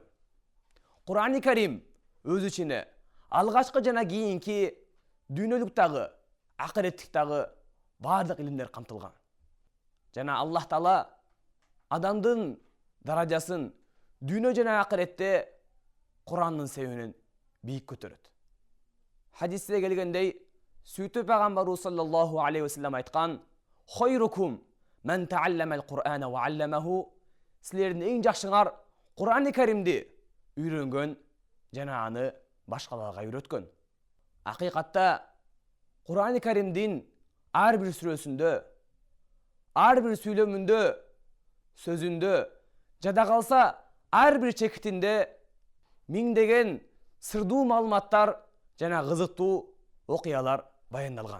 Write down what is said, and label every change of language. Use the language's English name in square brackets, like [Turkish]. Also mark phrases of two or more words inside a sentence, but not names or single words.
[Kyrgyz] Кур'ан-ы Карим өз ичине алгачкы жана кийинки дүйнөлүктагы, акыреттиктагы бардык илимдер камтылган. Жана Аллах Таала адамдын даражасын дүйнө жана акыретте Кур'андын себебинен бийик көтөрөт. Хадисте келгендей, сүйүктүү пайгамбарыбыз [Arabic] صلى الله عليه وسلم [Kyrgyz] айткан: [Arabic] "خيركم من تعلم القرآن وعلمه". [Kyrgyz] Силердин эң жакшыңар Кур'ан-ы Каримди үйрөнгөн жана аны башкаларга үйрөткөн. Акыйкатта Кур'ан-ы Каримдин ар бир сүрөсүндө, ар бир сүйлөмүндө, сөзүндө, жада калса ар бир чекитинде миңдеген сырдуу маалыматтар жана кызыктуу окуялар баяндалган.